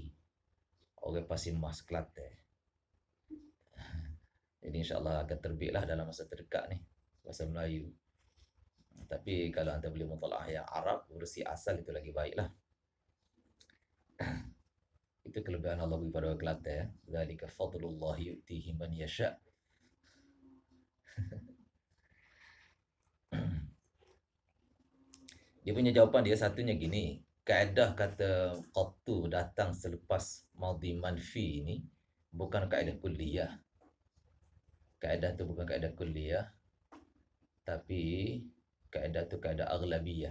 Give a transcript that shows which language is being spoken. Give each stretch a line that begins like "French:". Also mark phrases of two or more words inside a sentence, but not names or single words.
Malay: Orang Pasir Mas Kelantan. Jadi insyaAllah akan terbitlah dalam masa terdekat ni. Bahasa Melayu. Tapi kalau anda boleh mutalaah yang Arab, versi asal itu lagi baiklah. Itu kelebihan Allah bagi pada orang Kelantan.
Arabic: ذلك فضل الله يؤتيه من يشاء'.
Malay: Dia punya jawapan dia satunya gini. Kaedah kata qattu datang selepas madhi manfi ini bukan kaedah kulliyah. Kaedah tu bukan kaedah kulliyah, tapi kaedah tu kaedah aghlabiyah.